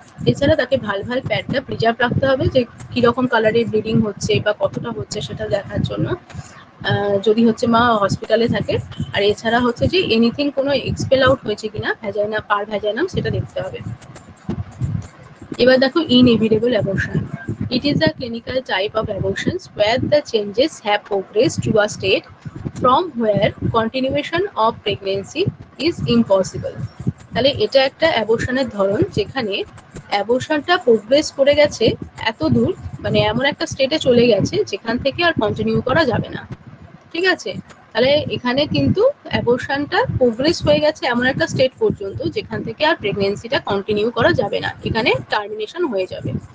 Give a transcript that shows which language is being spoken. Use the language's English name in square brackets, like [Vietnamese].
[Bangla] এছাড়া তাকে vulval প্যাডটা preserve রাখতে হবে, যে কিরকম কালারের ব্লিডিং হচ্ছে বা কতটা হচ্ছে সেটা দেখার জন্য, যদি হচ্ছে মা হসপিটালে থাকে। আর এছাড়া হচ্ছে যে এনিথিং কোনো এক্সপেল আউট হয়েছে কিনা ভ্যাজাইনা পার ভ্যাজাইনাম সেটা দেখতে হবে। এবার দেখো inevitable abortion. [English] It is a clinical type of abortions where the changes have progressed to a state from where continuation of pregnancy is impossible. [Bangla] তাহলে এটা একটা অ্যাবর্শনের ধরন যেখানে অ্যাবর্শনটা প্রোগ্রেস করে গেছে এত দূর, মানে এমন একটা স্টেটে চলে গেছে যেখান থেকে আর কন্টিনিউ করা যাবে না। ঠিক আছে। তাহলে এখানে কিন্তু অ্যাবর্শনটা প্রোগ্রেস হয়ে গেছে এমন একটা স্টেট পর্যন্ত যেখান থেকে আর প্রেগনেন্সিটা কন্টিনিউ করা যাবে না, এখানে টার্মিনেশন হয়ে যাবে।